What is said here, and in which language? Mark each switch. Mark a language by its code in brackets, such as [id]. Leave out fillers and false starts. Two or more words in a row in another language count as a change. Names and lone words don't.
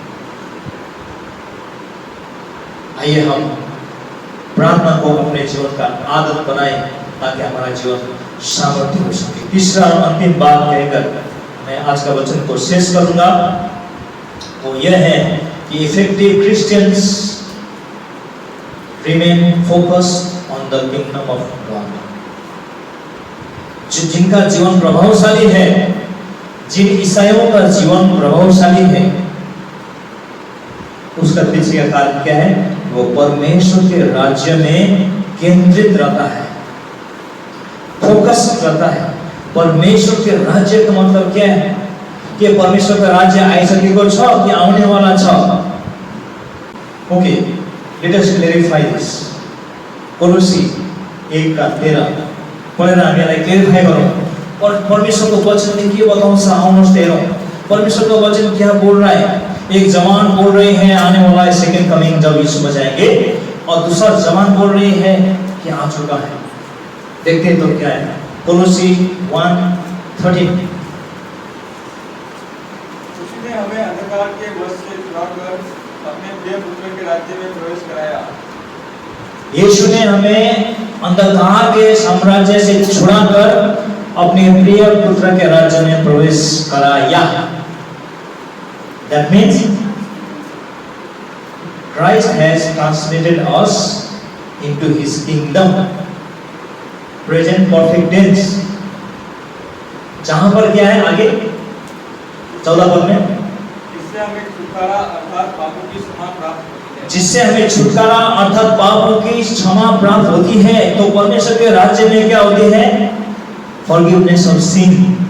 [hi] आइए हम प्रार्थना को अपने जीवन का आदत बनाएं ताकि हमारा जीवन सामर्थ्य हो सके। तीसरा और अंतिम बात कहकर मैं आज का वचन को शेष करूंगा, वो यह है कि [en] effective Christians remain focused on the kingdom of God. [hi] जिनका जीवन प्रभावशाली है, जिन ईसाइयों का जीवन प्रभावशाली है, उसका पीछे का कारण क्या है? वो परमेश्वर के राज्य में केंद्रित रहता है, फोकस रहता है। परमेश्वर के राज्य का मतलब क्या है? [ne] कि परमेश्वर का राज्य आइसकेको छ कि आउने वाला छ? [en] OK, let us clarify this. [ne] कोलोसी 1:13 पढेर हामीलाई क्लेरिफाई गरौँ। और परमेश्वर को वचन में के बताउँछ? आउनुहोस् हेरौँ [hi] परमेश्वर का वचन क्या बोल रहा है। एक जवान बोल रहे हैं आने वाला है [en] second coming [hi] जब यीशु बजाएंगे, और दूसरा जवान बोल रही है कि आ चुका है। देखते हैं तो क्या है, कोलोसी 1:13। उसने हमें अंधकार के वश से छुड़ाकर अपने प्रिय पुत्र के राज्य में प्रवेश कराया। यीशु ने हमें अंधकार के साम्राज्य से छुड़ाकर अपने प्रिय पुत्र के राज्य में प्रवेश कराया। [en] That means Christ has translated us into His kingdom. Present perfect tense। [hi] जहां पर क्या है आगे 14 पद में, जिससे हमें छुटकारा अर्थात पापों की क्षमा प्राप्त होती है। जिससे हमें छुटकारा अर्थात पापों की क्षमा प्राप्त होती है। तो परमेश्वर के राज्य में क्या होती है? [en] forgiveness of sin.